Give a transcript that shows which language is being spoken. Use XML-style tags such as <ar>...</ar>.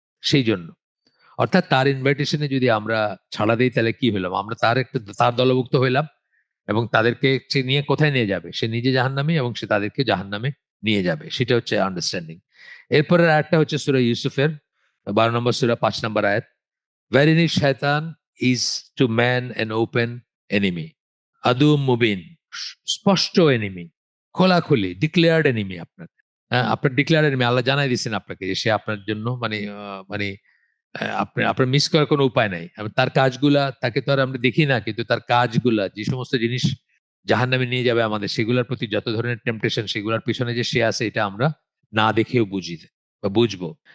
<bn>সেই জন্য অর্থাৎ তার ইনভাইটেশনে যদি আমরা ছাড়া দিই তাহলে কি হলাম? আমরা তার দলভুক্ত হইলাম এবং তাদেরকে সে নিয়ে কোথায় নিয়ে যাবে? সে নিজে জাহান্নামী এবং সে তাদেরকে জাহান্নামে নিয়ে যাবে। সেটা হচ্ছে আন্ডারস্ট্যান্ডিং। এরপরের আয়াতটা হচ্ছে সূরা ইউসুফের 12 নম্বর সূরা 5 নম্বর আয়াত।</bn> <en>Verily shaitan is to man an open enemy.</en> <ar>আদুম মুবিন,</ar> <bn>স্পষ্ট এনিমি, খোলাখুলি ডিক্লেয়ার্ড এনিমি আপনার। হ্যাঁ, আপনার ডিক্লেয়ার্ড এনিমি। আল্লাহ জানাই দিয়েছেন আপনাকে যে সে আপনার জন্য মানে আপনার মিস করার কোনো উপায় নাই। তার কাজগুলা, তাকে তো আর আমরা দেখি না, কিন্তু তার কাজগুলা, যে সমস্ত জিনিস জাহান্নামে নিয়ে যাবে আমাদের, সেগুলোর প্রতি যত ধরনের টেম্পটেশন, সেগুলোর পিছনে যে সে আছে এটা আমরা না দেখেও বুঝি বা বুঝবো।</bn>